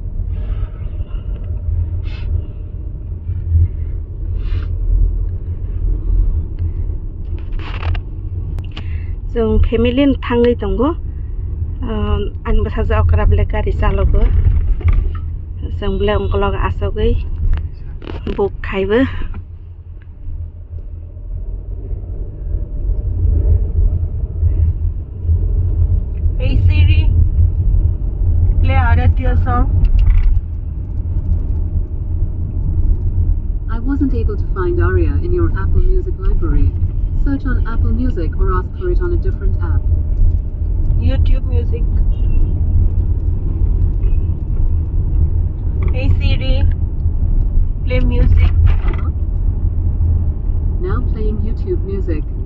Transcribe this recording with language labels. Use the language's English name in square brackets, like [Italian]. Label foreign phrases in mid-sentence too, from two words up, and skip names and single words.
[Bodo] जों फेमिलि थाङै दङ आंबो साजा अकरा बेले गारि चालगो जों बेले अंकलग आसगै बुक खाइबो [English] Hey Siri, play Aradhya song. I wasn't able to find Aria in your Apple Music library. Search on Apple Music or ask for it on a different app. YouTube Music. Hey Siri, play music. Now playing YouTube Music.